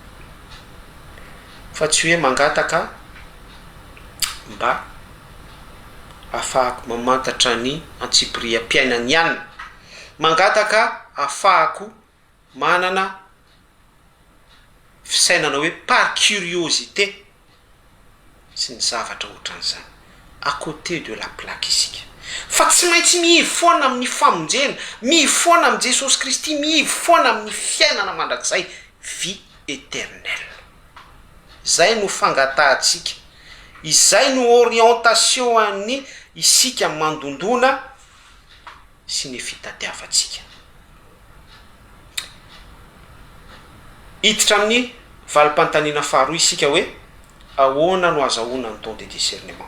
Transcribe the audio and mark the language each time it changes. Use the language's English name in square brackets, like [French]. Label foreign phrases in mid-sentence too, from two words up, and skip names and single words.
[Malagasy] fa tsy hoe mangataka mba afahako mamantatra ny antsipriam-piainany ihany mangataka afahako manana fisainana hoe par curiosité sy ny zavatra ohatran'izany [French] à côté de la plaque [Malagasy] isika fa tsy maintsy mihivy foana amin'ny famonjena, mihivy foana amin'ny Jesosy Kristy, mihivy foana amin'ny fiainana mandrakizay [French] vie éternelle. [Malagasy] Zay no fangatahantsika, izay no orientation an'ny isika mandondona sy ny fitadiavantsika. Hiditra amin'ny valim-panontaniana faharoa isika hoe ahoana no azahoana ny [French] don de discernement.